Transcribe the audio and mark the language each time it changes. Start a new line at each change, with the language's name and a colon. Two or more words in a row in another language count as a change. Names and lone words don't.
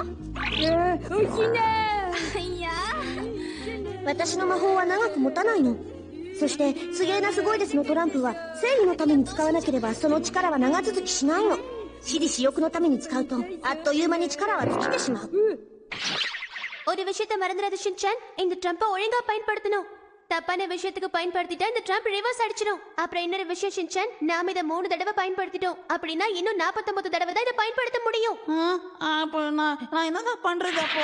Japanese: おひな。いや私の魔法は長く持たないの。そしてすげえなすごいですのトランプは正義のために使わなければその力は長続きしないの。私利私欲のために使うとあっという間に力は尽きてしまう。
Tamil: ஒரு விஷயத்தை மறந்துடாத ஷின்சான். இந்த ட்ரம்பை ஒழுங்கா பயன்படுத்தணும். தப்பான விஷயத்துக்கு பயன்படுத்திட்டா இந்த ட்ரம்ப் ரிவர்ஸ் அடிச்சிடும். அப்புறம் இன்னொரு விஷயம் ஷின்சான், நாம இதை 3 தடவை பயன்படுத்திட்டோம். அப்படின்னா இன்னும் 49 தடவை தான் இதை பயன்படுத்த முடியும். அப்போ நான் என்னதான் பண்றது அப்போ?